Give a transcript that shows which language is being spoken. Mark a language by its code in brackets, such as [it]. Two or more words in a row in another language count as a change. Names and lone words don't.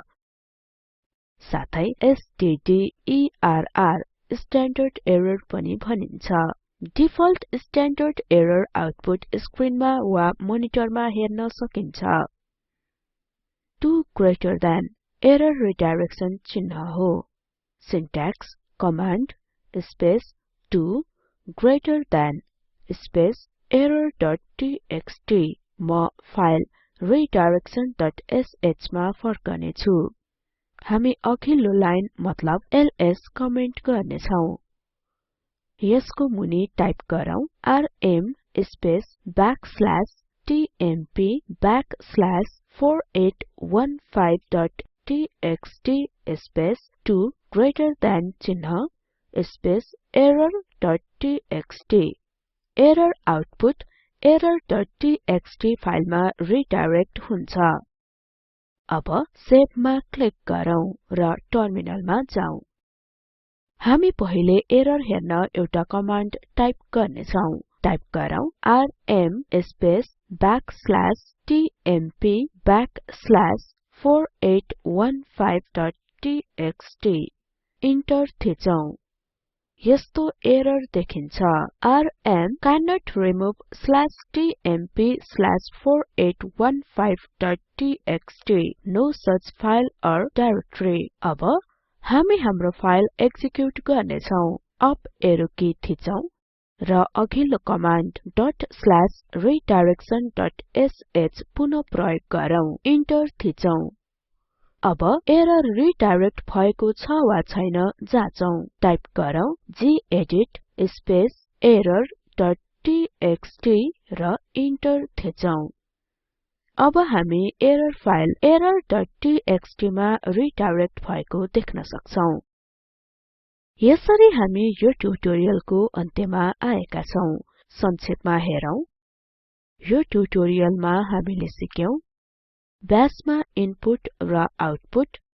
[ne] साथै STDERR [en] standard error [ne] पनि भनिन्छ [en] default standard error output [ne] स्क्रिनमा वा मोनिटरमा हेर्न सकिन्छ 2 [en] greater than error redirection [ne] चिन्ह हो [en] syntax command space 2 greater than space error.txt [ne] म फाइल redirection.sh मा फर्कने छु हामी अघिल्लो लाइन मतलब ls कमेन्ट गर्ने छौं यसको मुनि टाइप गरौँ [en] rm space [ne] \tmp/4815.txt [en] space 2 greater than [ne] चिन्ह [en] space error.txt error output [ne] error.txt फाइलमा रिडाइरेक्ट हुन्छ अब सेभमा क्लिक गरौँ र टर्मिनलमा जाउँ हामी पहिले एरर हेर्न एउटा कमान्ड टाइप गर्ने छौं टाइप गरौँ [en] rm space [ne] \tmp/4815.txt इन्टर थिचौं यस्तो एरर देखिन्छ [en] rm cannot remove /tmp/4815.txt no such file or directory [ne] अब हामी हाम्रो फाइल एक्जिक्युट गर्ने छौं [en] up arrow key [ne] थिचौं र अघिल्लो कमान्ड .redirection.sh पुनः प्रयोग गरौँ इन्टर थिचौं अब एरर रिडाइरेक्ट भएको छ वा छैन जाँचौं टाइप गरौँ [en] gedit space error.txt [ne] र इन्टर थिचौं अब हामी [en] error file error.txt [ne] मा रिडाइरेक्ट भएको देख्न सक्छौं यसरी हामी यो ट्युटोरियलको अन्त्यमा आएका छौं संक्षेपमा हेरौं यो ट्युटोरियलमा हामीले सिक्यौं ब्यासमा इनपुट र आउटपुट